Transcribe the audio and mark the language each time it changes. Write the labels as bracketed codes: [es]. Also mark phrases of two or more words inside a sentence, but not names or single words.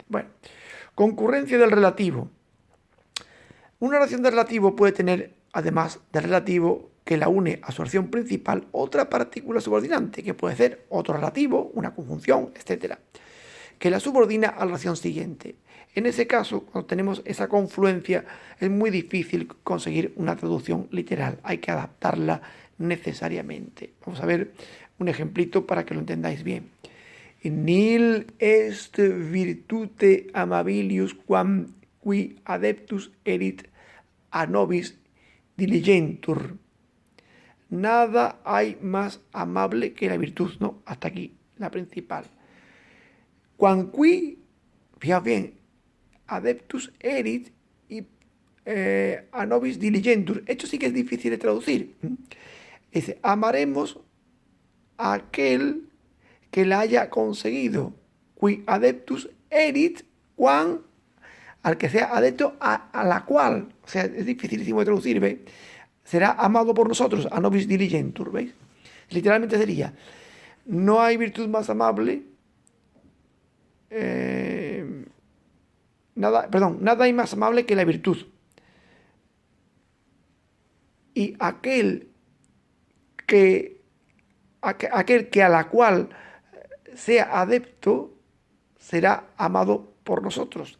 [es] Bueno, concurrencia del relativo. Una oración de relativo puede tener, además del relativo que la une a su oración principal, otra partícula subordinante, que puede ser otro relativo, una conjunción, etc., que la subordina a la oración siguiente. En ese caso, cuando tenemos esa confluencia, es muy difícil conseguir una traducción literal. Hay que adaptarla necesariamente. Vamos a ver un ejemplito para que lo entendáis bien. [la] Nil est virtute amabilius quam qui adeptus erit a nobis diligentur. [es] Nada hay más amable que la virtud, ¿no? Hasta aquí, la principal. [la] Quam qui, [es] fijaos bien, [la] adeptus erit y a nobis diligentur. [es] Esto sí que es difícil de traducir. Dice, amaremos a aquel que la haya conseguido. [la] Qui adeptus erit, quam, [es] al que sea adepto a la cual. O sea, es dificilísimo de traducir, ¿veis? Será amado por nosotros, [la] a nobis diligentur, [es] ¿veis? Literalmente sería, no hay virtud más amable, nada hay más amable que la virtud. Y aquel que a la cual sea adepto será amado por nosotros.